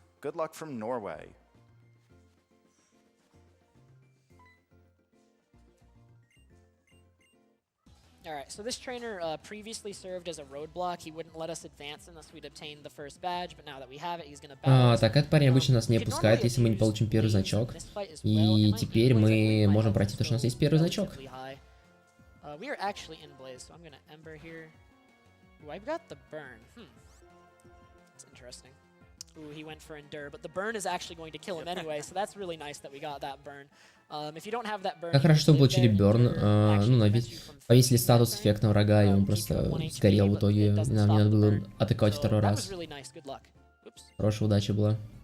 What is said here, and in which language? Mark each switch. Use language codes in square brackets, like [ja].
[en] Good luck from Norway. Alright, so this trainer previously served as a roadblock. He wouldn't let us advance unless we'd obtained the first badge, but now that we have it, he's gonna battle us. [ru] Так, этот парень обычно нас не пускает, если мы не получим первый значок. И теперь мы можем пройти, потому что у нас есть первый значок. [en] We are actually in Blaze, so I'm gonna Ember here. Ooh, I've got the burn. That's interesting. Ooh, he went for Endure, but the burn is actually going to kill him anyway, so that's really nice that we got that burn. If you don't have that burn, [ru] как хорошо, что мы получили Берн. Повесили статус эффектного врага, и он просто сгорел в итоге. И нам не надо было атаковать второй раз. Хорошая удача была.